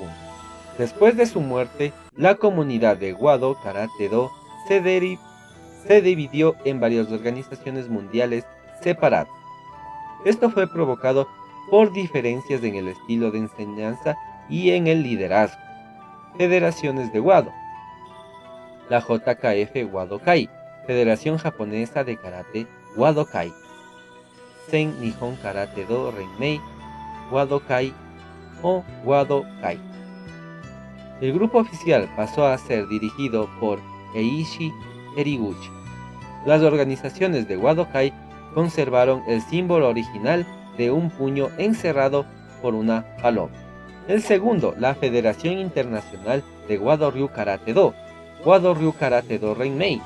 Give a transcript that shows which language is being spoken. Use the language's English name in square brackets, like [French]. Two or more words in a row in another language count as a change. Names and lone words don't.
[Spanish] Después de su muerte, la comunidad de Wado Karate Do se dividió en varias organizaciones mundiales separadas. Esto fue provocado por diferencias en el estilo de enseñanza y en el liderazgo. Federaciones de Wado: la JKF Wado Kai, Federación Japonesa de Karate Wado Kai; Sen Nihon Karate Do Renmei Wado Kai o Wado Kai. El grupo oficial pasó a ser dirigido por Eiichi Eriguchi. Las organizaciones de Wado Kai conservaron el símbolo original de un puño encerrado por una paloma. El segundo, la Federación Internacional de Wado-ryu Karate Do, Wado-ryu Karate Do Renmei.